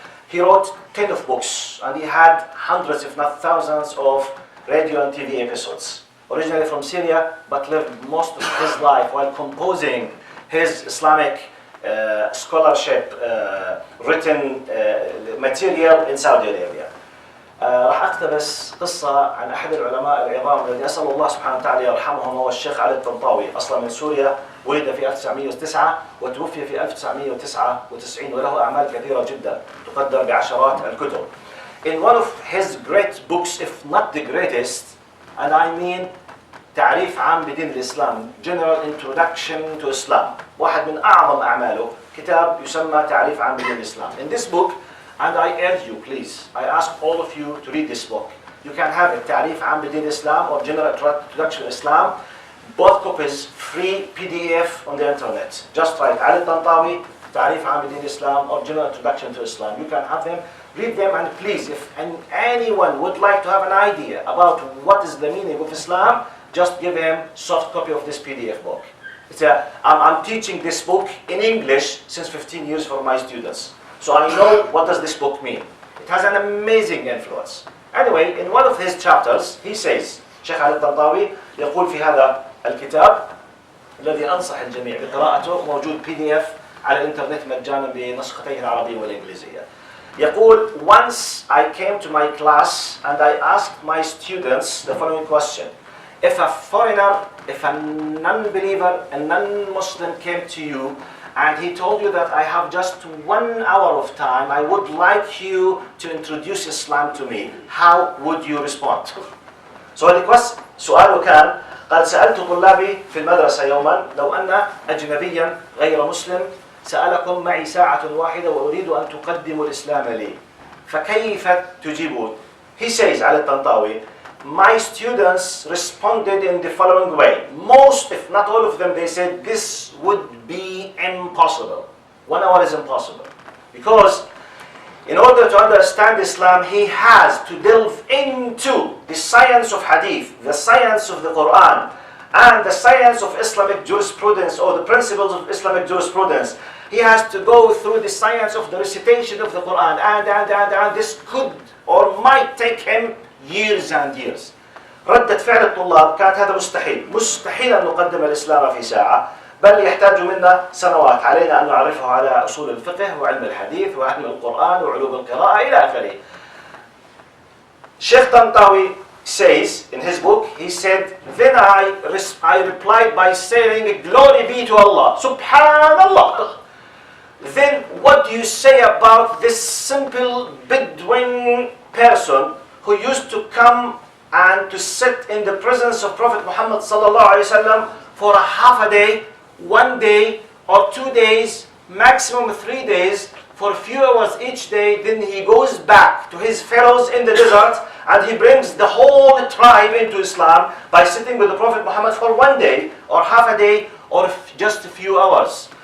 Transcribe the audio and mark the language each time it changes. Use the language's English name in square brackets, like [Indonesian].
[English] He wrote 10 of books, and he had hundreds, if not thousands, of radio and TV episodes. Originally from Syria, but lived most of his life while composing his Islamic scholarship written material in Saudi Arabia. [Arabic] راح أقتبس قصة عن أحد العلماء العظام الذي أسأل الله سبحانه وتعالى يرحمهم، هو الشيخ علي الطنطاوي، أصلا من سوريا، ولد في 1909 وتوفي في 1999 وله أعمال كثيرة جدا تقدر بعشرات الكتب. [English] In one of his great books, if not the greatest, and I mean تعريف عام بدين الإسلام, General Introduction to Islam, [Arabic] واحد من أعظم أعماله كتاب يسمى تعريف عام بدين الإسلام. [English] In this book, and I urge you, please, I ask all of you to read this book. You can have it, تعريف عام بدين الإسلام or General Introduction to Islam, both copies, free PDF on the internet. Just write Ali Tantawi, تعريف عام بدين الإسلام or General Introduction to Islam. You can have them, read them, and please, if anyone would like to have an idea about what is the meaning of Islam, just give him soft copy of this PDF book. I'm teaching this book in English since 15 years for my students. So I know what does this book mean. It has an amazing influence. Anyway, in one of his chapters, he says, Sheikh Ali al-Tantawi [Arabic] يقول في هذا الكتاب الذي أنصح الجميع بقراءته، موجود PDF على الإنترنت مجانا بنسختيه العربية والإنجليزية. [English] يقول, once I came to my class and I asked my students the following question. If a foreigner, if a non-believer, a non-Muslim came to you and he told you that I have just 1 hour of time, I would like you to introduce Islam to me, how would you respond? So the question, [Arabic] سؤاله كان قال سألت طلابي في المدرسة يوما لو أن أجنبيا غير مسلم سألكم معي ساعة واحدة وأريد أن تقدموا الإسلام لي فكيف تجيبون? [English] He says على الطنطاوي, my students responded in the following way. Most, if not all of them, they said this would be impossible. 1 hour is impossible. Because in order to understand Islam, he has to delve into the science of hadith, the science of the Quran, and the science of Islamic jurisprudence, or the principles of Islamic jurisprudence. He has to go through the science of the recitation of the Quran, and this could or might take him years and years. [Arabic] ردة فعل الطلاب كانت هذا مستحيل أن نقدم الإسلام في ساعة، بل يحتاج منا سنوات. علينا أن نعرفه على أصول الفقه وعلم الحديث وعلم القرآن وعلوم القراءة إلى آخره. [English] Sheikh Tantawi says in his book, he said, then I replied by saying, glory be to Allah, Subhanallah. Then what do you say about this simple Bedouin person who used to come and to sit in the presence of Prophet Muhammad sallallahu alaihi wasallam for a half a day, 1 day or 2 days, maximum 3 days, for a few hours each day, then he goes back to his fellows in the desert and he brings the whole tribe into Islam by sitting with the Prophet Muhammad for 1 day or half a day or just a few hours.